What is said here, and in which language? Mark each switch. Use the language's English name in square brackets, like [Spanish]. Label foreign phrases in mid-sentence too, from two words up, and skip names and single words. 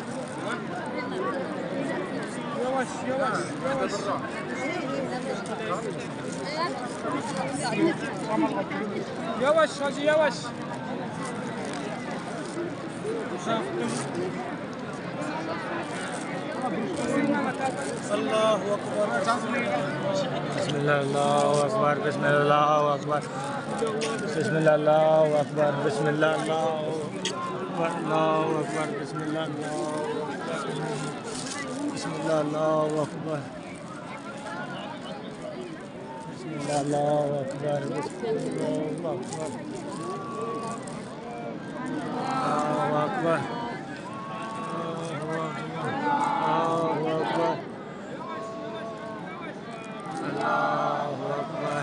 [Turkish] Yavaş yavaş yavaş. Yavaş hacı yavaş. [Arabic] الله أكبر. بسم الله، الله أكبر، بسم الله، الله أكبر. بسم الله، الله أكبر، بسم الله، الله أكبر، الله أكبر، بسم الله، الله أكبر. بسم الله، الله أكبر، بسم الله، الله أكبر. الله أكبر. الله أكبر. الله أكبر.